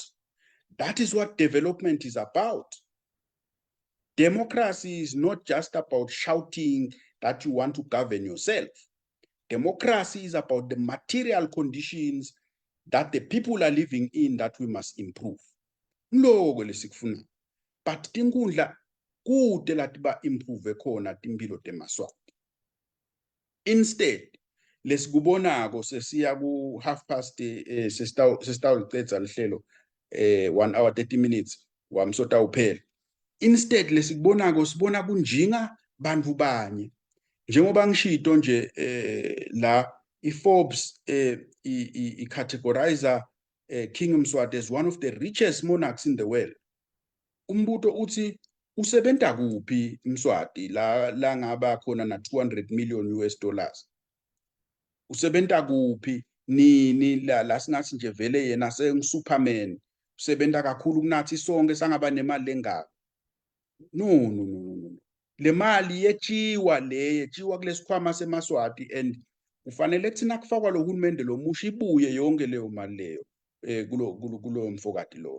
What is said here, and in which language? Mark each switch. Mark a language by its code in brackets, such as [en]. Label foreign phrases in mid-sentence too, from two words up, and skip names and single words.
[en] That is what development is about. Democracy is not just about shouting that you want to govern yourself. Democracy is about the material conditions that the people are living in that we must improve. [ss] Ngiloko lesikufuna. But tinkundla kude lati ba improve khona timpilo temaswati. Instead, lesikubonako sesiya ku 6:30 sesitawulicedza lihlelo [en] 1 hour 30 minutes [ss] wamsota uphela. Instead lesikubonako sibona kunjinga bantu banye. Njengoba ngishito nje la iForbes categorizer King Mswati as [en] one of the richest monarchs in the world. [ss] Umbuto uthi usebenta kuphi Mswati la ngaba khona na 200 [en] million US dollars. [ss] Usebenta kuphi nini la singathi nje vele yena Superman. Usebenta kakhulu kunathi sonke sangaba nemali lengaka. No. Le mali yetshiwa kulesikhwama semaswati and kufanele kuthina kufakwa lo hulumende lo musha ibuye yonke leyo mali leyo kulo mfokati lo.